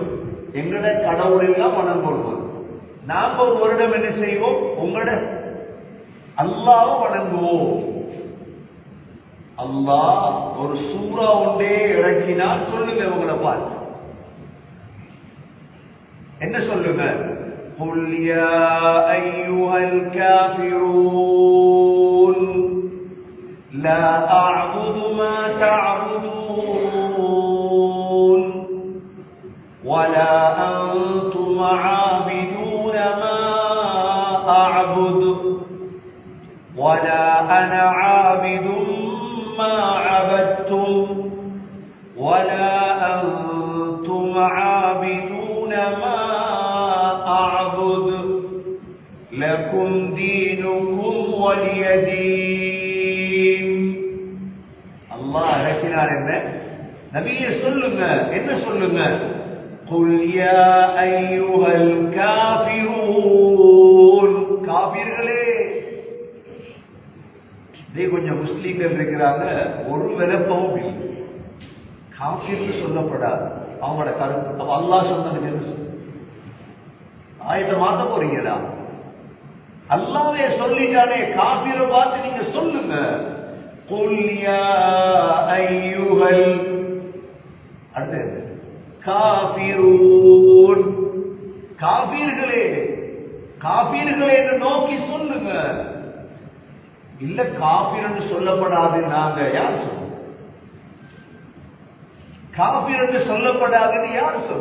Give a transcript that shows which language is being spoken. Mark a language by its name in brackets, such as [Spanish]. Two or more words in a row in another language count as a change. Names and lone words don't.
[Tamil] எங்கட கடவுள் எல்லாம் வணங்குவோம். நாங்க ஒரு வருடம் என்ன செய்வோம்? உங்களோட அல்லாஹ்வை வணங்குவோம். அல்லாஹ் ஒரு சூரா ஒன்றே இறக்கினால் சொல்லுங்க, உங்களை பார்த்து என்ன சொல்லுங்க? [Arabic] قل يا أيها الكافرون لا أعبد ما تعبدون ولا أنتم عابدون ما أعبد ولا أنا عابد ما عبدتم ولا أنتم عابدون ما أعبد لكم دينكم ولي دين. [Tamil] அல்லாஹ் இறக்கினார் என்ன? நபியே சொல்லுங்க, என்ன சொல்லுங்க? [Arabic] قل يا أيها الكافرون, [Tamil] காபிர்களே. கொஞ்சம் முஸ்லீம்கள் இருக்கிறாங்க, ஒரு விளப்பமும் இல்லை, காபிர்னு சொல்லப்படாது அவங்களோட கருத்து. அப்ப அல்லாஹ் சொன்னதுக்கு என்ன சொல்ல? ஆயத்தை மாத்த போறீங்களா? அல்லாஹ்வே சொல்லிட்டானே, காபிரை பார்த்து நீங்க சொல்லுங்க. [Arabic] قل يا أيها [Tamil] அடுத்து காபிரூன், காபிர்களே, காபிர்களே என்று நோக்கி சொல்லுங்க. இல்ல காபிர் என்று சொல்லப்படாது, நாங்க யார் சொல்ல? காபிர் என்று சொல்லப்படாதுன்னு யார் சொல்ற?